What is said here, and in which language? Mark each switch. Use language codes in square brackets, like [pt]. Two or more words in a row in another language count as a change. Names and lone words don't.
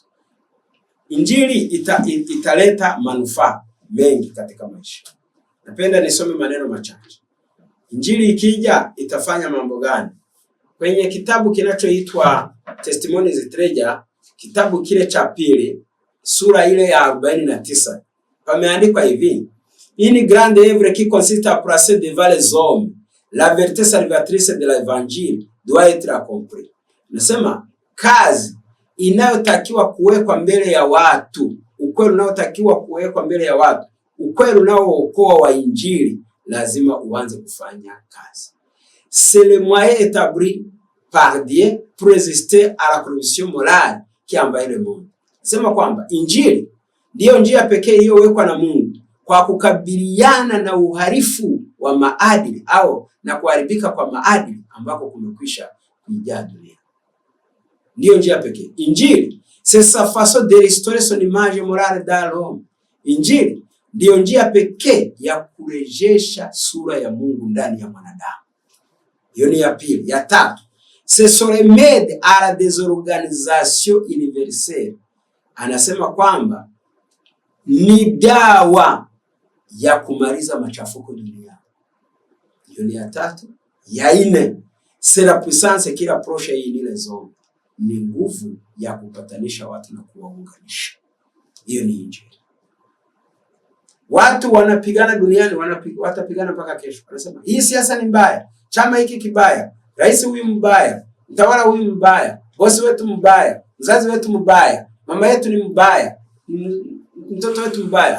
[sw] Injili italeta manufaa mengi katika maisha. Napenda nisome maneno machache. Injili ikija itafanya mambo gani? Kwenye kitabu kinachoitwa Testimonies Treasure, kitabu kile cha pili, sura ile ya 49, pameandikwa hivi: [fr] Une grande œuvre qui consiste à placer devant les hommes la vérité salvatrice de l'évangile doit être accomplie. [sw] Nasema kazi inayotakiwa kuwekwa mbele ya watu, ukweli unaotakiwa kuwekwa mbele ya watu, ukweli unaookoa wa injili lazima uanze kufanya kazi. [fr] C'est le moyen établi par Dieu pour résister à la corruption morale qui envahit le monde. [sw] Sema kwamba injili ndiyo njia pekee iliyowekwa na Mungu kwa kukabiliana na uharifu wa maadili au na kuharibika kwa maadili ambako kumekwisha kujaa dunia. Ndiyo njia pekee. Injili, [fr] c'est sa façon de restaurer son image morale dans l'homme. [sw] Injili ndiyo njia pekee ya kurejesha sura ya Mungu ndani ya mwanadamu. Hiyo ni ya pili. Ya tatu, [fr] c'est son remède à la désorganisation universelle. [sw] Anasema kwamba ni dawa ya kumaliza machafuko duniani. Hiyo ni ya tatu. Ya nne, [fr] c'est la puissance qui rapproche les hommes. [sw] Ni nguvu ya kupatanisha watu na kuwaunganisha. Hiyo ni injili. Watu wanapigana duniani, watapigana mpaka kesho. Anasema hii siasa ni mbaya, chama hiki kibaya, rais huyu mbaya, mtawala huyu mbaya, bosi wetu mbaya, mzazi wetu mbaya, mama yetu ni mbaya, mtoto wetu mbaya.